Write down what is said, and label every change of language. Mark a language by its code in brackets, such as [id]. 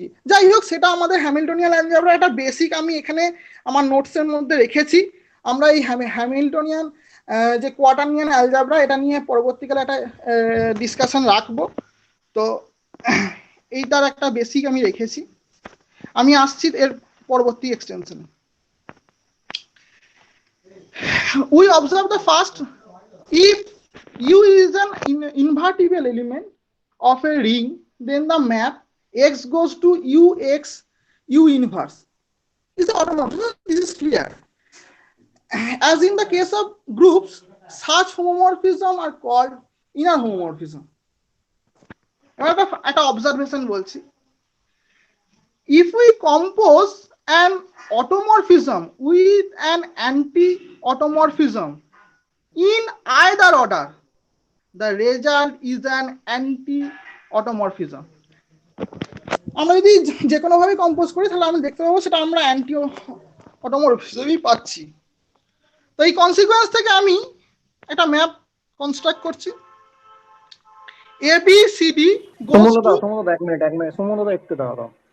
[bn] যাই হোক সেটা আমাদের হ্যামিল্টনিয়ান অ্যালজেব্রা একটা বেসিক আমি এখানে আমার নোটসের মধ্যে রেখেছি। আমরা এই হ্যামিল্টনিয়ান যে কোয়াটার্নিয়ান অ্যালজেব্রা এটা নিয়ে পরবর্তীকালে একটা ডিসকাশন রাখবো। তো এইটার একটা বেসিক আমি রেখেছি, আমি আসছি এর পরবর্তী extension. [en] We observe the first, if U is an invertible element of a ring, then the map X goes to UX U inverse is automorphism. This is clear. As in the case of groups, such homomorphism are called inner homomorphism. [bn] একটা observation বলছি, [en] if we compose an automorphism with an anti-automorphism in either order, the result is an anti-automorphism. [bn] আমরা যদি যে কোনো ভাবে compose করি তাহলে আমি দেখতে পাবো সেটা আমরা অ্যান্টি-অটোমরফিজমই পাচ্ছি। তো এই কনসিকুয়েন্স থেকে আমি একটা ম্যাপ কনস্ট্রাক্ট করছি, [en] ABCD goes to [bn] এক মিনিট একটু দাঁড়াও।